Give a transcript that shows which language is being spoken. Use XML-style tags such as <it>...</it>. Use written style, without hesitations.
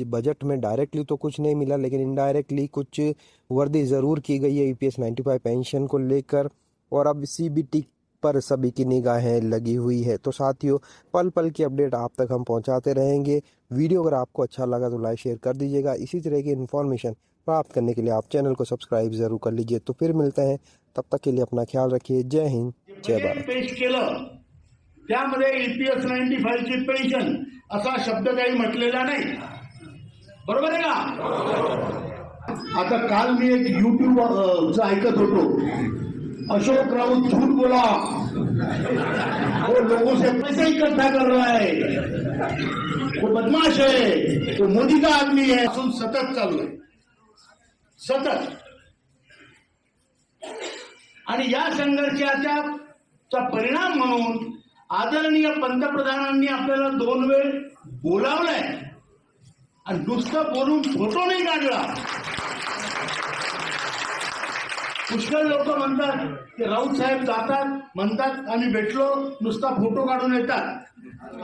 <hi>Budget में directly तो कुछ नहीं मिला, लेकिन इनडायरेक्टली कुछ वर्दी ज़रूर की गई है EPS 95 पेंशन को लेकर, और अब CBT पर सभी की निगाहें लगी हुई है। तो साथियों पल पल की अपडेट आप तक हम पहुंचाते रहेंगे। वीडियो अगर आपको अच्छा लगा तो लाइक शेयर कर दीजिएगा। इसी तरह की इन्फॉर्मेशन प्राप्त करने के लिए आप चैनल को सब्सक्राइब जरूर कर लीजिए। तो फिर मिलते हैं, तब तक के लिए अपना ख्याल रखिए। जय हिंद, जय भारत।</hi> <mr>पेश केलं त्यामध्ये EPS 95 ची पेन्शन असा शब्द काही म्हटलेला नाही, बरोबर आहे का। आता काल मी एक YouTube ऐकत होतो,</mr> <hi>अशोक राउत झूठ बोला, वो लोगों से पैसे इकट्ठा कर रहा है, वो बदमाश है, वो मोदी का आदमी है,</hi> <mr>सतत चालू आहे, सतत। आणि या संघर्षाचा परिणाम म्हणून आदरणीय पंतप्रधानांनी आपल्याला 2 वेळ बोलावलंय आणि नुसतं बोलून फोटो नाही काढला। पुष्कळ लोक म्हणतात की राऊत साहेब जातात, म्हणतात आम्ही भेटलो, नुसता फोटो काढून येतात।</mr>